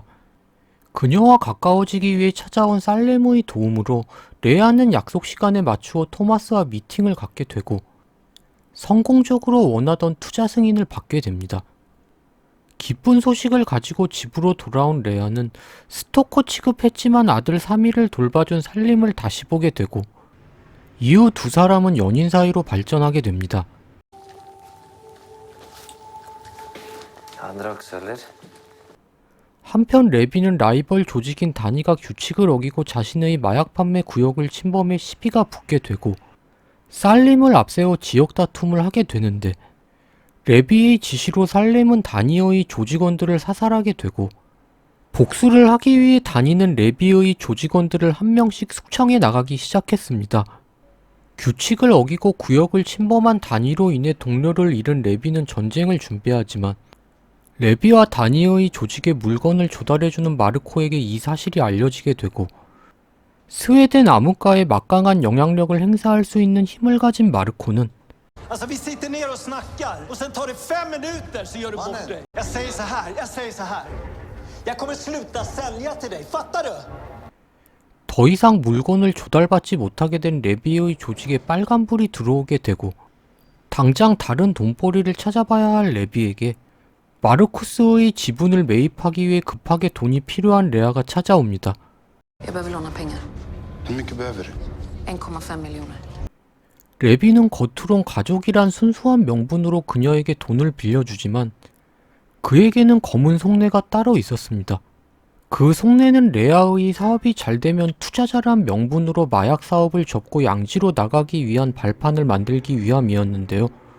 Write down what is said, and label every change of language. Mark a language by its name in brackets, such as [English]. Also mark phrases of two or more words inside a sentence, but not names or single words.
[Korean] 그녀와 가까워지기 위해 찾아온 살렘의 도움으로 레아는 약속 시간에 맞추어 토마스와 미팅을 갖게 되고 성공적으로 원하던 투자 승인을 받게 됩니다. 기쁜 소식을 가지고 집으로 돌아온 레아는 스토커 취급했지만 아들 사미를 돌봐준 살림을 다시 보게 되고 이후 두 사람은 연인 사이로 발전하게 됩니다. [Swedish] Andra också, eller? [Korean] 한편 레비는 라이벌 조직인 다니가 규칙을 어기고 자신의 마약 판매 구역을 침범해 시비가 붙게 되고 살림을 앞세워 지역 다툼을 하게 되는데 레비의 지시로 살렘은 다니어의 조직원들을 사살하게 되고 복수를 하기 위해 다니는 레비의 조직원들을 한 명씩 숙청해 나가기 시작했습니다. 규칙을 어기고 구역을 침범한 다니로 인해 동료를 잃은 레비는 전쟁을 준비하지만 레비와 다니어의 조직에 물건을 조달해주는 마르코에게 이 사실이 알려지게 되고 스웨덴 암흑가에 막강한 영향력을 행사할 수 있는 힘을 가진 마르코는 [Swedish] Alltså vi sitter ner och snackar och sen tar det 5 minuter så gör du bort dig. Jag säger så här. Jag kommer sluta sälja till dig, fattar du? [Korean] 더 이상 물건을 조달받지 못하게 된 레비의 조직에 빨간불이 들어오게 되고 당장 다른 돈벌이를 찾아봐야 할 레비에게 마르쿠스의 지분을 매입하기 위해 급하게 돈이 필요한 레아가 찾아옵니다. [Swedish] Jag behöver låna pengar. Hur mycket behöver du? 1,5 miljoner. [Korean] 레비는 겉으론 가족이란 순수한 명분으로 그녀에게 돈을 빌려주지만 그에게는 검은 속내가 따로 있었습니다. 그 속내는 레아의 사업이 잘되면 투자자란 명분으로 마약 사업을 접고 양지로 나가기 위한 발판을 만들기 위함이었는데요.